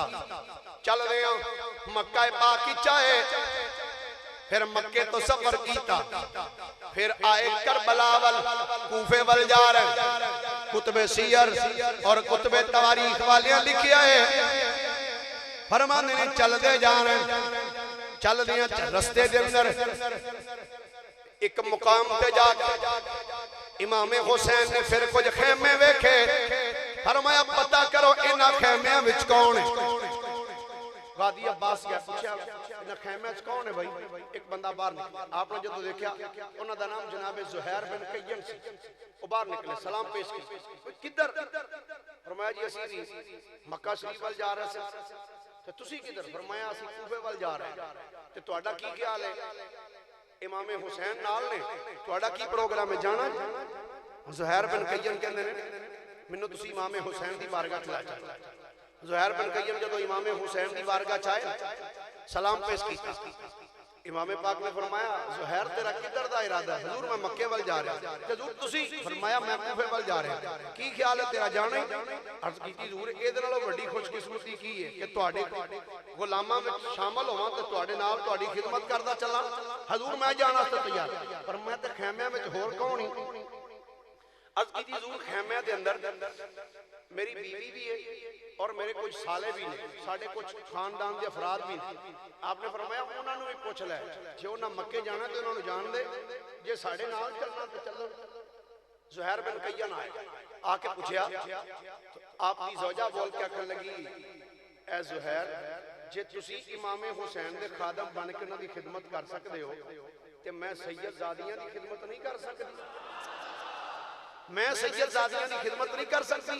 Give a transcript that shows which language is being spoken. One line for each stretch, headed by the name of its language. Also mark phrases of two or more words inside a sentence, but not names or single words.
Punjabi: چل رہے ہیں مکہ پاک چاہے پھر مکے تو سفر کیتا پھر آئے کربلا وال کوفے وال جا رہے کتب سیر اور کتب تواریخ والیاں لکھیا ہے فرمانے نے چل دے جا رہے چل دیا رستے دے اندر ایک مقام تے جا امام حسین نے پھر کچھ خیمے ویکھے فرمایا پتہ کرو انہاں خیمیاں وچ کون ہے غازی عباس کیا پوچھا انہاں خیمے وچ کون ہے بھائی ایک بندہ باہر نکلا آپ نے جدو دیکھا انہاں دا نام جناب زہیر بن قیم سی وہ باہر نکلے سلام پیش کی کدھر فرمایا جی اسی مکہ شریف وال جا رہے سے تے تسی کدھر فرمایا اسی کوفے وال جا رہے ہیں تے تہاڈا کی خیال ہے امام حسین نال نے تہاڈا کی پروگرام ہے جانا زہیر بن قیم کہندے نے مینوں تسی امام حسین دی بارگاہ چ لے جاؤ۔ زہیر بن قیم جدوں امام حسین دی بارگاہ چ آئے سلام پیش کیتا، امام پاک نے فرمایا زہیر تیرا کدھر دا ارادہ ہے؟ حضور میں مکے وال جا رہا۔ حضور تسی؟ فرمایا میں کوفے وال جا رہا۔ کی خیال ہے تیرا جانا ہی؟ عرض کیتی حضور اے نالوں وڈی خوش قسمتی کی ہے کہ تواڈے غلاماں وچ شامل ہوواں تے تواڈے نال تواڈی خدمت کردا چلاں۔ حضور میں جانا تے تیار، پر میں تے خیمیاں وچ ہور کون ہی؟ عرض کیتی حضور خیمیاں دے اندر میری بیوی بھی ہے اور میرے کچھ سالے بھی ہیں، ساڑھے کچھ خاندان دے افراد بھی ہیں۔ آپ نے فرمایا انہوں نے بھی پوچھ لے جو انہوں نے مکے جانا تو انہوں نے جان دے جے ساڑھے نال چلنا تو چلو۔ زہیر بن قیم آئے آ کے پوچھیا آپ کی زوجہ بول کے کہنے لگی اے زہیر جے تسی امام حسین دے خادم بن کے انہوں دی خدمت کر سکتے ہو تے میں سید زادیاں دی خدمت نہیں کر سکتی، میں سید زادیاں دی خدمت نہیں کر سکتی۔